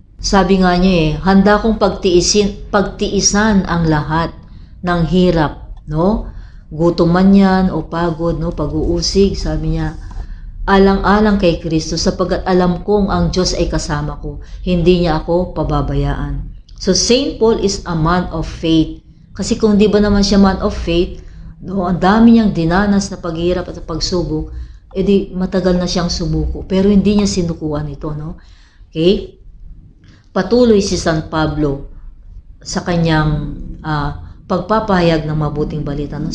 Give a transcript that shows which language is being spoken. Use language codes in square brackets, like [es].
[tl] Sabi nga niya, handa kong pagtiisan ang lahat ng hirap, no? Gutom man yan o pagod, no, pag-uusig, sabi niya, alang-alang kay Kristo sapagkat alam kong ang Diyos ay kasama ko. Hindi niya ako pababayaan. [en] So Saint Paul is a man of faith. [tl] Kasi kung di ba naman siya [en] man of faith, [tl] no, ang dami niyang dinanas na paghihirap at pagsubok, edi matagal na siyang sumuko. Pero hindi niya sinukuan ito, no? Okay? Patuloy si San Pablo sa kanyang pagpapahayag ng mabuting balita, no?